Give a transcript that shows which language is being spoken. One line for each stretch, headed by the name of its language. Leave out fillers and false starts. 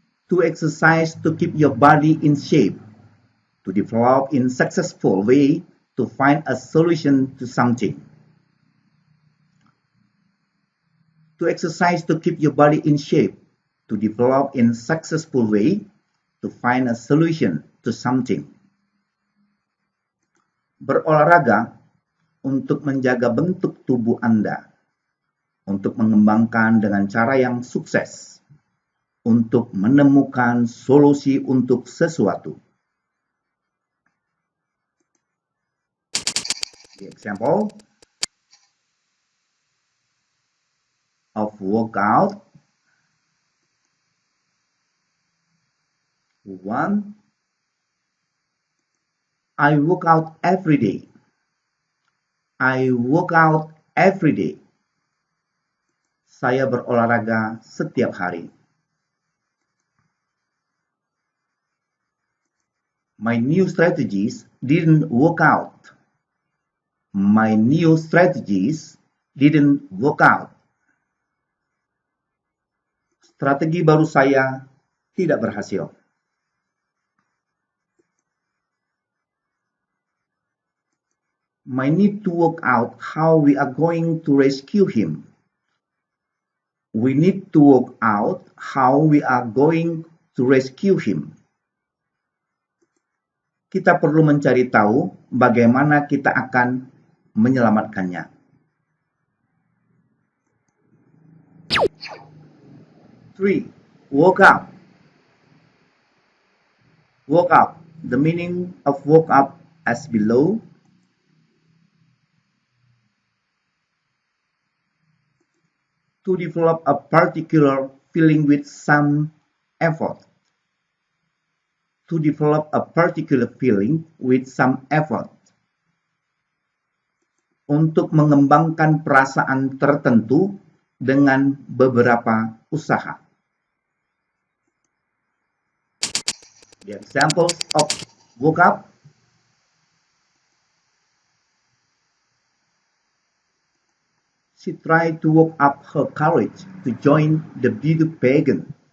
English: To exercise to keep your body in shape. To develop in successful way to find a solution to something. To exercise to keep your body in shape. To develop in successful way to find a solution to something.
Indonesian: Berolahraga untuk menjaga bentuk tubuh Anda. Untuk mengembangkan dengan cara yang sukses. Untuk menemukan solusi untuk sesuatu.
English: The example of workout. 1. I work out every day. I work out every day.
Indonesian: Saya berolahraga setiap hari.
English: My new strategies didn't work out. My new strategies didn't work out.
Indonesian: Strategi baru saya tidak berhasil.
English: My need to work out how we are going to rescue him. We need to work out how we are going to rescue him.
Indonesian: Kita perlu mencari tahu bagaimana kita akan menyelamatkannya.
English: 3. Work out. Work out. The meaning of work out as below. To develop a particular feeling with some effort. To develop a particular feeling with some effort.
Indonesian: Untuk mengembangkan perasaan tertentu dengan beberapa usaha.
English: The examples of work out. She tried to work up her courage to join the beauty pageant.